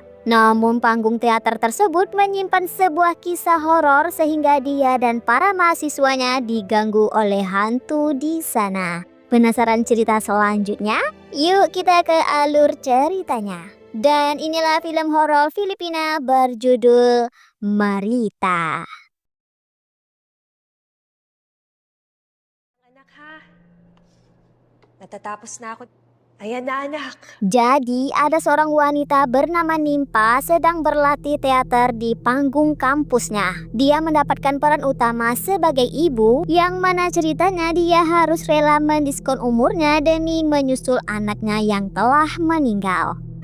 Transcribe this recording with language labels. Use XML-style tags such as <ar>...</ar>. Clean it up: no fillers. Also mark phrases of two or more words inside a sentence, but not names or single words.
<id>Namun panggung teater tersebut menyimpan sebuah kisah horor sehingga dia dan para mahasiswanya diganggu oleh hantu di sana. Penasaran cerita selanjutnya? Yuk kita ke alur ceritanya. Dan inilah film horor Filipina berjudul Marita.</id> <tl>Anak ha. Natatapos na ako. Ayan na anak.</tl> <id>Jadi ada seorang wanita bernama Nimpa sedang berlatih teater di panggung kampusnya. Dia mendapatkan peran utama sebagai ibu yang mana ceritanya dia harus rela mendiskon umurnya demi menyusul anaknya yang telah meninggal.</id>